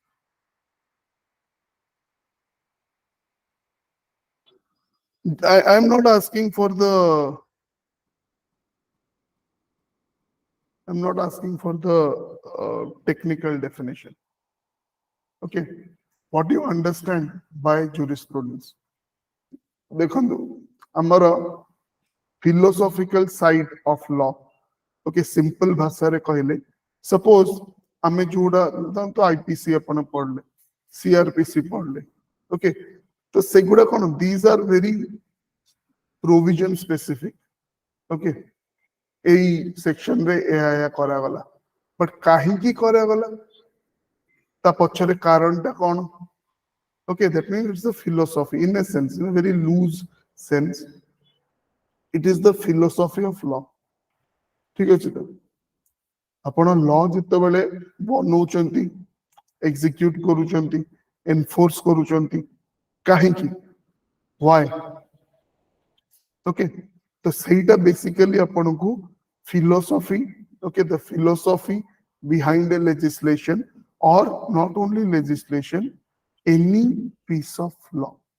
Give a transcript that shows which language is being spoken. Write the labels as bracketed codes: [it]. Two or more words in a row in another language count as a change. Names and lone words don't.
[en] I'm not asking for the I'm not asking for the technical definition. Okay. What do you understand by jurisprudence? देखो ଆମର philosophical side of law. [or] Okay, simple ଭାଷାରେ କହିଲେ suppose ଆମେ ଯୋଉଟା ତ ଆଇପିସି ଆପଣ ପଢିଲେ ସିଆରପିସି ପଢିଲେ ଓକେ ତ ସେଗୁଡା କଣ [en] these are very provision specific. [or] ଓକେ ଏଇ ସେକ୍ସନ ରେ ଏହା କରାଗଲା ବଟ୍ କାହିଁକି କରାଗଲା ତା ପଛରେ କାରଣଟା କଣ [en] okay that means it's the philosophy in a sense in a very loose sense it is the philosophy of law [or] ଠିକ ଅଛି ତ ଆପଣ ଲ ଯେତେବେଳେ ବନଉଛନ୍ତି ଏକ୍ସିକ୍ୟୁଟ କରୁଛନ୍ତି ଏନଫୋର୍ସ କରୁଛନ୍ତି କାହିଁକି [en] why okay [or] ତ ସେଇଟା ବେସିକାଲି ଆପଣଙ୍କୁ [en] philosophy okay the philosophy behind a legislation or not only legislation any piece of law